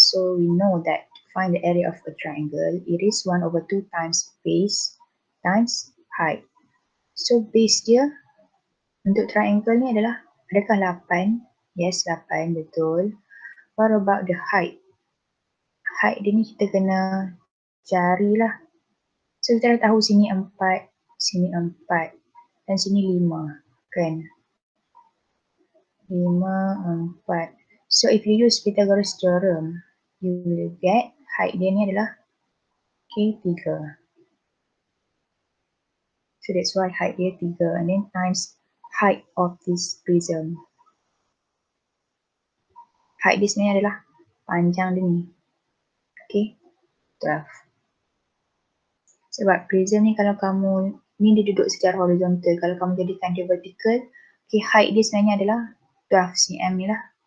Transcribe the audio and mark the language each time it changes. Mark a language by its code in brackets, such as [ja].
[en] So we know that to find the area of a triangle, it is 1/2 times base times height. [ms] So base dia untuk triangle ni adalah, adakah 8? [en] Yes, 8, [ms] betul. [en] What about the height? [ms] Height dia ni kita kena carilah. So kita dah tahu sini 4, sini 4 dan sini 5 kan. [en] 5, 4. So if you use Pythagoras theorem, you will get height [ms] dia ni adalah [en] 3. So that's why height [ms] dia [en] 3 and then times height of this prism. [ms] Height dia sebenarnya adalah panjang dia ni. Okay, 12. Sebab prism ni kalau kamu, ni dia duduk secara horizontal. Kalau kamu jadikan dia vertical, okay, height dia sebenarnya adalah 12 cm ni lah.